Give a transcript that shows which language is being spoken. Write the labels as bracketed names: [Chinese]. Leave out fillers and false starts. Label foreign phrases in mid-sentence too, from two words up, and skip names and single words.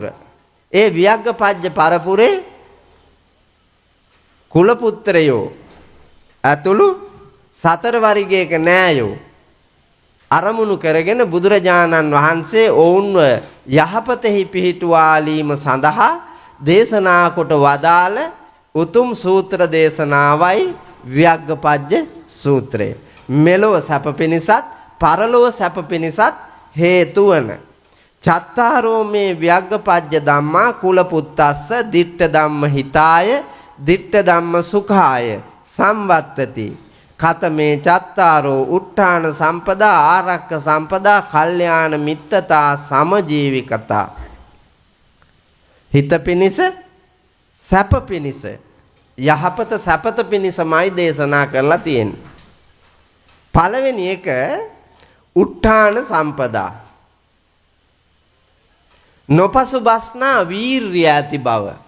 [Sinhala] ඒ ව්‍යග්ගපජ්ජ පරපුරේ කුල පුත්‍රයෝ ඇතුළු 4 වර්ගයක නෑයෝ අරමුණු කරගෙන බුදුරජාණන් වහන්සේ ඔවුන්ව යහපතෙහි පිහිටුවාලීම සඳහා දේශනා කොට වදාළ උතුම් සූත්‍ර දේශනාවයි ව්‍යග්ගපජ්ජ සූත්‍රය. මෙලොව සැප පිණිසත් පරලොව සැප පිණිසත් හේතු වන [Pali] චත්තාරෝ මේ ව්‍යග්ගපජ්ජ ධම්මා කුල පුත්තස්ස දිට්ඨ ධම්ම හිතාය දිට්ඨ ධම්ම සුඛාය සම්වත්තති කතමේ චත්තාරෝ උට්ඨාන සම්පදා ආරක්ක සම්පදා කල්යාණ මිත්තතා සමජීවිකතා. [Sinhala] හිත පිණිස සැප පිණිස යහපත සැපත පිණිසමයි දේශනා කරලා තියෙන්නේ. පළවෙනි එක [Pali] උට්ඨාන සම්පදා, [Sinhala] නොපසුබස්නා වීර්ය ඇති බව.